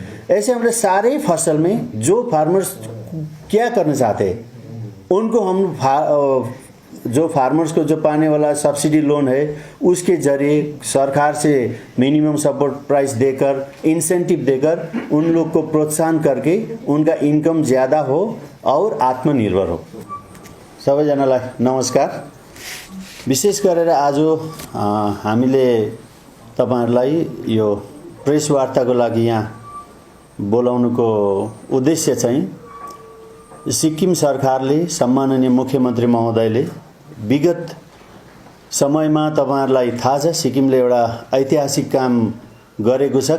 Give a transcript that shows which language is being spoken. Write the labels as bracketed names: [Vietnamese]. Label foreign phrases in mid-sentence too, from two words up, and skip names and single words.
[Hindi] ऐसे हमारे सारे फसल में जो फार्मर्स क्या करना चाहते हैं, उनको हम जो फार्मर्स को जो पाने वाला [English] subsidy loan [Hindi] है, उसके जरिए सरकार से [English] minimum support price [Hindi] देकर, इंसेंटिव देकर उन लोग को प्रोत्साहन करके उनका इनकम ज़्यादा हो और आत्मनिर्भर हो। [Nepali] सबैजनालाई नमस्कार। विशेष गरेर आज हामीले तपाईहरुलाई यो प्रेस वार्ताको लागि यहाँ बोलाउनुको उद्देश्य चाहिँ सिक्किम सरकारले, सम्माननीय मुख्यमन्त्री महोदयले विगत समयमा तपाईहरुलाई थाहा छ, सिक्किमले एउटा ऐतिहासिक काम गरेको छ।